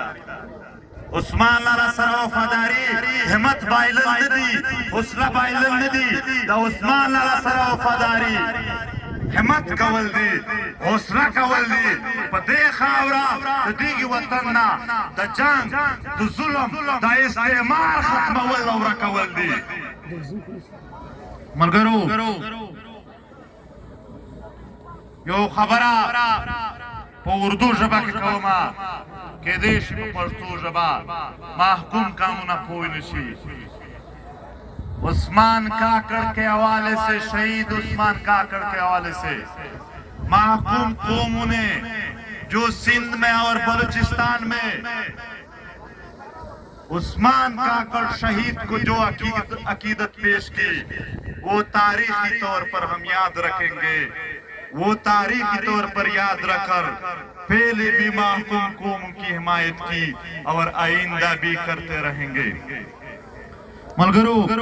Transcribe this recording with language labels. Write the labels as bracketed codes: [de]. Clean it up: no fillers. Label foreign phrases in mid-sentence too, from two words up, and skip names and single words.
[ps] عثمان لالا سره وفاداري همت بایلل نه دي حوصله بایلل نه دي د عثمان لالا سره وفاداري همت کول دي حوصله کول دي په دې خاوره د دغې وطن نه د جنګ د ظلم د استعمار ختمول او ورکول دي ملګرو یو خبره په اردو ژبه کې کومه کېدای شي په پښتو ژبه محکوم کامونه پوه نه شي [ur] عثمان کاکڑ کے حوالے سے شہید عثمان کاکڑ کے حوالے سے محکوم قوموں نے جو سندھ میں اور بلوچستان میں عثمان کاکڑ شہید کو جو عقیدت پیش کی وہ تاریخی طور پر ہم یاد رکھیں گے وہ تاریخی طور پر یاد رکھ کر پہلے بھی محکوم قوم کی حمایت کی اور آئندہ بھی کرتے رہیں گے ملګرو